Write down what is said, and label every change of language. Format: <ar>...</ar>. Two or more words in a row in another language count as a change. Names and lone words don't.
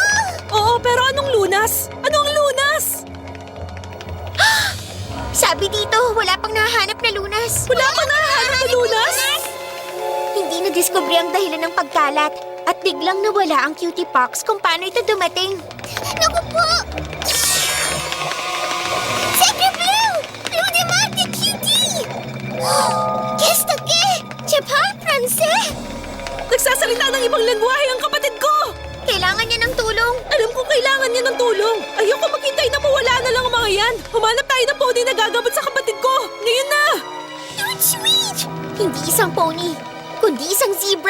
<tl>Oo, pero anong lunas? Anong lunas? Sabi dito, wala pang nahanap na lunas. Wala pa nahanap na lunas? Hindi na-discovery ang dahilan ng pagkalat at biglang nawala ang cutie pox kung paano ito dumating. Naku po!</tl> <fr>Sacre Blue! Blue de Marte Cutie! Qu'est-ce que? Je parle français!</fr> <tl>Nagsasalita ng ibang lengguwahe ang kapatid ko! Kailangan niya ng tulong. Alam ko kailangan niya ng tulong. Ayoko maghintay na mawala na lang ang mga yan. Humanap tayo ng pony na gagabot sa kapatid ko. Ngayon na!</tl> <en>Dude, sweet!</en> <tl>Hindi isang pony, kundi isang zebra.</tl>